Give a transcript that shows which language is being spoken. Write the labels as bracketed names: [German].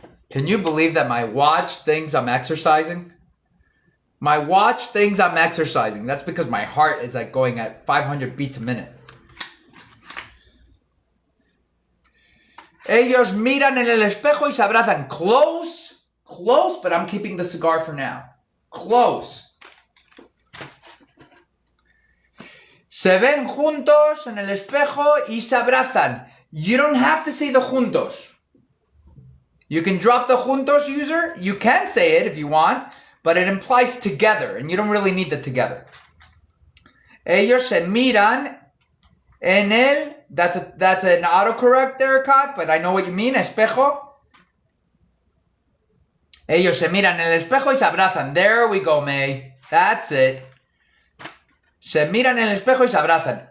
[English] Can you believe that my watch thinks I'm exercising? My watch thinks I'm exercising. That's because my heart is like going at 500 beats a minute. [Spanish] Ellos miran en el espejo y se abrazan. [English] Close, close, but I'm keeping the cigar for now. Close. [Spanish] Se ven juntos en el espejo y se abrazan. [English] You don't have to say the juntos. You can drop the juntos, user. You can say it if you want, but it implies together, and you don't really need the together. [Spanish] Ellos se miran en el... [English] That's an autocorrect there, Kat, but I know what you mean. [Spanish] Espejo. Ellos se miran en el espejo y se abrazan. [English] There we go, May. That's it. [Spanish] Se miran en el espejo y se abrazan.